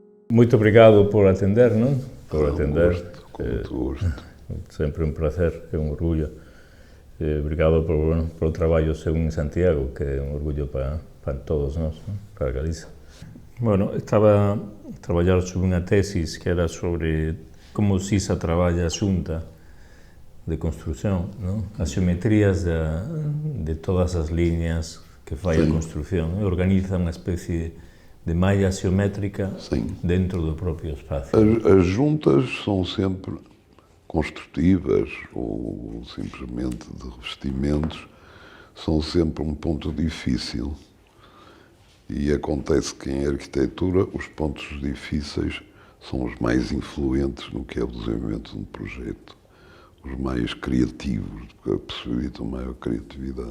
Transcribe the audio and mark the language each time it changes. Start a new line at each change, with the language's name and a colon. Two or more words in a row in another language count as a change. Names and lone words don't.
Portuguese: Muito obrigado por atender, não? Por atender. Com muito gosto. Sempre um prazer, é um orgulho. Obrigado por o trabalho seu em Santiago, que é um orgulho para todos nós, não? Para Galiza.
Galician: Bueno, estaba a traballar sobre unha tesis que era sobre como CISA traballa a xunta de construción, non? As xeometrías de todas as líneas que fai a construción, e organiza unha especie de malla xeométrica dentro do propio espacio.
Portuguese: As juntas são sempre construtivas ou simplesmente de revestimentos, são sempre um ponto difícil. E acontece que em arquitetura os pontos difíceis são os mais influentes no que é o desenvolvimento de um projeto, os mais criativos, que possibilitam maior criatividade.